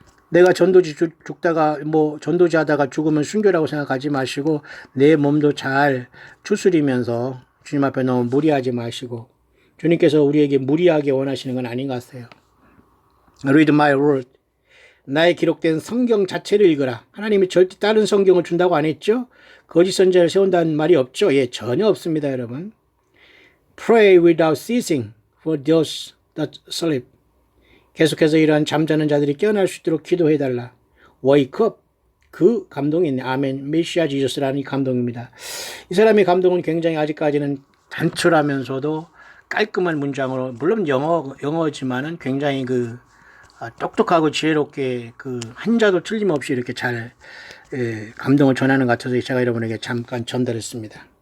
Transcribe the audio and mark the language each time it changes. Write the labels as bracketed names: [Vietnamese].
[Korean] 내가 전도지 죽다가 전도지 하다가 죽으면 순교라고 생각하지 마시고 내 몸도 잘 추스리면서 주님 앞에 너무 무리하지 마시고 주님께서 우리에게 무리하게 원하시는 건 아닌 것 같아요. [English] Read my word. [Korean] 나의 기록된 성경 자체를 읽어라. 하나님이 절대 다른 성경을 준다고 안 했죠? 거짓 선지자를 세운다는 말이 없죠? 예, 전혀 없습니다, 여러분. [English] Pray without ceasing for those that sleep. [Korean] 계속해서 이러한 잠자는 자들이 깨어날 수 있도록 기도해달라. [English] Wake up. [Korean] 그 감동이 있네. 아멘. 메시아 지저스라는 이 감동입니다. 이 사람의 감동은 굉장히 아직까지는 단출하면서도 깔끔한 문장으로, 물론 영어지만은 굉장히 똑똑하고 지혜롭게 한자도 틀림없이 이렇게 잘 감동을 전하는 것 같아서 제가 여러분에게 잠깐 전달했습니다.